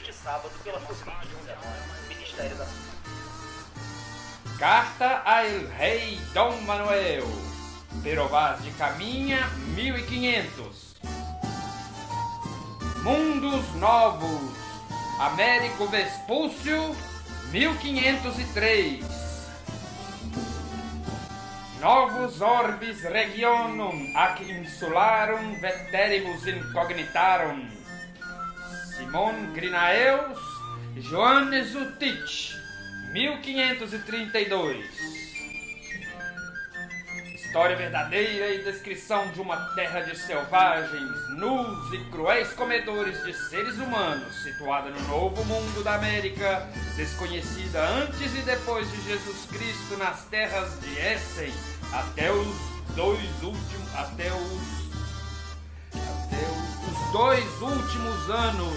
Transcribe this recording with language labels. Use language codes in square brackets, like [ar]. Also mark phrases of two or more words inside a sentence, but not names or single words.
[pt] Este sábado pela Covid-19, Ministério da Saúde. Carta a el Rei Dom Manuel, Pero Vaz de Caminha, 1500. Mundos Novos, Américo Vespúcio, 1503. Novus orbis regionum ac insularum veteribus incognitarum. Simon Grinaeus, Johannes Utich, 1532. História verdadeira e descrição de uma terra de selvagens, nus e cruéis comedores de seres humanos, situada no novo mundo da América, desconhecida antes e depois de Jesus Cristo nas terras de Essen, até os dois últimos anos.